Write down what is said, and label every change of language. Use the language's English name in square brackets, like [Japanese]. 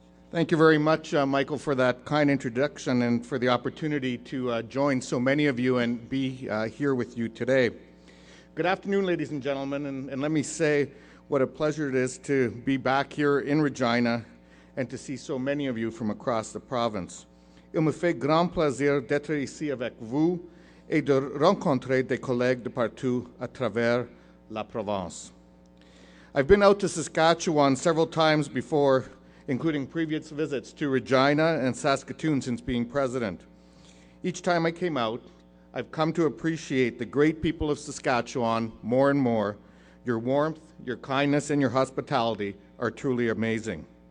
[English] Thank you very much, Michael, for that kind introduction and for the opportunity to join so many of you and be here with you today. Good afternoon, ladies and gentlemen, and let me say what a pleasure it is to be back here in Regina and to see so many of you from across the province. [French] Il me fait grand plaisir d'être ici avec vous et de rencontrer des collègues de partout à travers la province. [English] I've been out to Saskatchewan several times before, including previous visits to Regina and Saskatoon since being president. Each time I came out, I've come to appreciate the great people of Saskatchewan more and more. Your warmth, your kindness, and your hospitality are truly amazing.